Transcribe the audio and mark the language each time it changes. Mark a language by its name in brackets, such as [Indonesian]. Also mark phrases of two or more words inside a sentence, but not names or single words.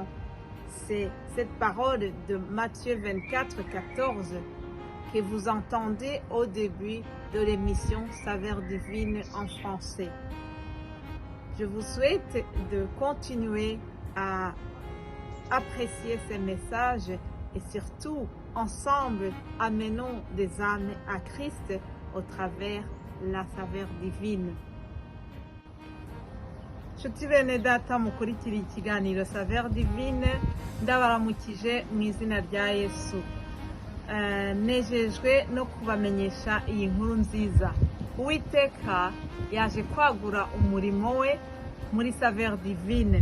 [French] C'est cette parole de Matthieu 24, 14 que vous entendez au début de l'émission Saveur Divine en français. Je vous souhaite de continuer à apprécier ces messages et surtout, ensemble, amenons des âmes à Christ au travers la saveur divine. [Kinyarwanda] Nshuti bene data mukurikira ikiganiro Saveur Divine, ndabaramukije mu izina rya Yesu. Nejejwe no kubamenyesha iyi nkuru nziza. Uwiteka yaje kwagura umurimo we muri Saveur Divine.